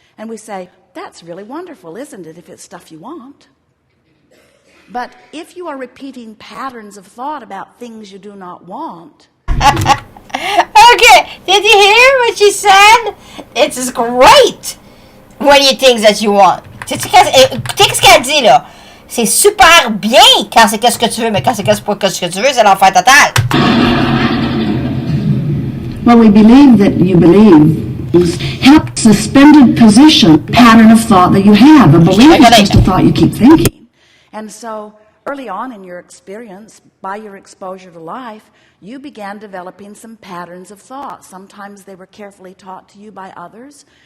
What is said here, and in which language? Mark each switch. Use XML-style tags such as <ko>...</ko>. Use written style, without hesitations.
<en>And we say, that's really wonderful, isn't it, if it's stuff you want? But if you are repeating patterns of thought about things you do not want... Okay, did you hear what she said? It's great when you think that you want.</en> <fr>Écoutez ce qu'elle dit là. C'est super bien quand c'est qu'est-ce que tu veux, mais quand c'est qu'est-ce que tu veux, c'est l'enfer total.</fr> <en>Well, we believe that you believe is help suspended position pattern of thought that you have. A belief is just a thought you keep thinking. And so early on in your experience, by your exposure to life, you began developing some patterns of thought. Sometimes they were carefully taught to you by others.</en>